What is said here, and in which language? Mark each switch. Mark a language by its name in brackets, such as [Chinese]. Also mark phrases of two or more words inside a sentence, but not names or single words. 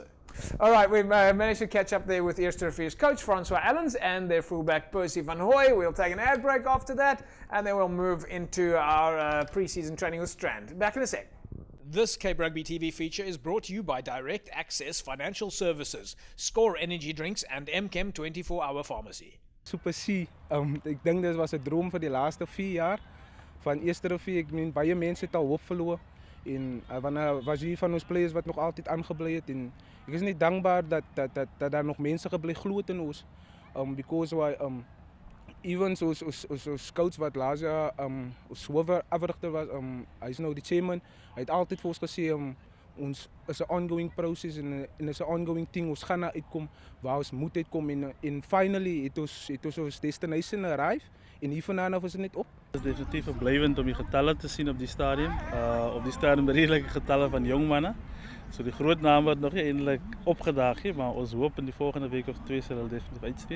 [English] All right, we've managed to catch up there with Eerste Rivier's coach, Francois Allens, and their fullback, Percy van Hooy. We'll take an ad break after that, and then we'll move into our pre-season training with Strand. Back in a sec. This Cape Rugby TV feature is brought to you by Direct Access Financial Services, Score Energy Drinks and MChem 24-hour Pharmacy. [Afrikaans] Super C, ek dink dit was 'n droom vir die laaste 4 jaar van Eerste Rivier. Ek meen baie mense het al hoop verloor en was hier van ons players wat nog altyd aangebly het en ek is net dankbaar dat daar nog mense gebly glo in ons [English] because why [Afrikaans] even ons scouts wat laas jaar ons hoofafrigter was hy is nou die chairman, hy het altyd vir ons gesê ons is 'n [English] ongoing process [Afrikaans] en is 'n [English] ongoing thing. [Afrikaans] Ons gaan na uitkom waar ons moet uitkom en finally het ons [English] destination arrive [Afrikaans] en hiervandaan af is dit net op. Het is definitief verblywend om die getalle te sien op die stadium. Op die stadium redelike getalle van jong manne. So die groot naam word nog nie eintlik opgedaag nie, maar ons hoop in die volgende week of 2 sal hulle definitief uitsteek.